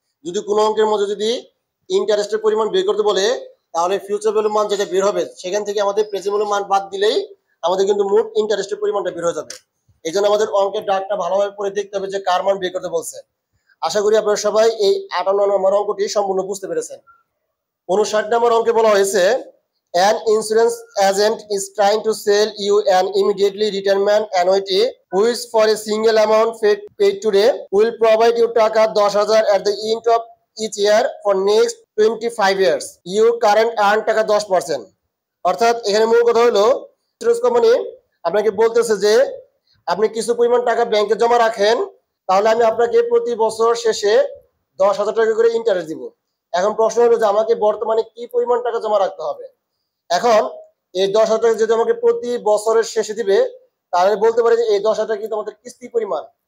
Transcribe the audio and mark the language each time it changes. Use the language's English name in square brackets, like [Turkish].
[Bangla] যদি কোনো অঙ্কের মধ্যে যদি ইন্টারেস্টের পরিমাণ বের করতে বলে তাহলে ফিউচার ভ্যালুর মান যেটা বের হবে সেখান থেকে আমাদের প্রেজেন্ট ভ্যালুর মান বাদ দিলেই আমাদের কিন্তু মোট ইন্টারেস্টের পরিমাণটা বের হয়ে যাবে। এই জন্য আমাদের অঙ্কের ডাকটা ভালোভাবে পড়ে দেখতে হবে যে কার মান বের করতে বলছে। আশা করি আপনারা সবাই এই 58 নম্বর অঙ্কটি সম্পূর্ণ বুঝতে পেরেছেন। 59 নম্বর অঙ্কে বলা হয়েছে [English] an insurance agent is trying to sell you an immediately retirement annuity which for a single amount paid today will provide you টাকা 10,000 at the end of each year for next 25 years. Your current earn টাকা 10%. [Bangla] অর্থাৎ এখানে মূল কথা হলো insurance company আপনাকে বলতেছে যে আপনি কিছু পরিমাণ টাকা ব্যাংকে জমা রাখেন, তাহলে আমি আপনাকে প্রতি বছর শেষে 10,000 টাকা করে ইন্টারেস্ট দিব। এখন প্রশ্ন হলো যে আমাকে বর্তমানে কি পরিমাণ টাকা জমা রাখতে হবে। এখন এই 10,000 টাকা যদি আমাকে প্রতি বছরের শেষে দিবে তাহলে বলতে পারি যে এই 10,000 টাকা কিন্তু আমাদের কিস্তি পরিমাণ।